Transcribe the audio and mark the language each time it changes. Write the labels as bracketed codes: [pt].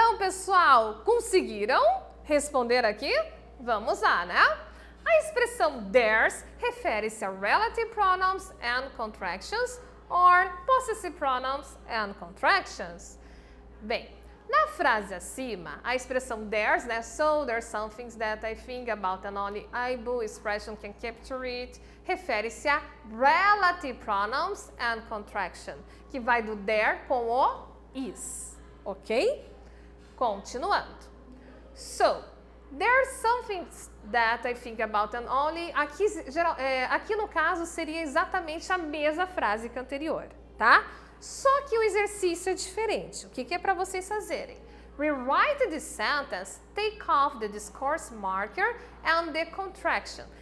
[pt] pessoal, conseguiram responder aqui? Vamos lá, né? A expressão [en] theirs [pt] refere-se a [en] relative pronouns and contractions or possessive pronouns and contractions. [pt] Bem, na frase acima, a expressão theirs, né? [en] So there's some things that I think about and only able expression can capture it, [pt] refere-se a [en] relative pronouns and contraction, [pt] que vai do there com o is, ok? Continuando. [en] So, there's something that I think about and only. [pt] Aqui no caso seria exatamente a mesma frase que a anterior, tá? Só que o exercício é diferente. O que é para vocês fazerem? [en] Rewrite the sentence, take off the discourse marker and the contraction.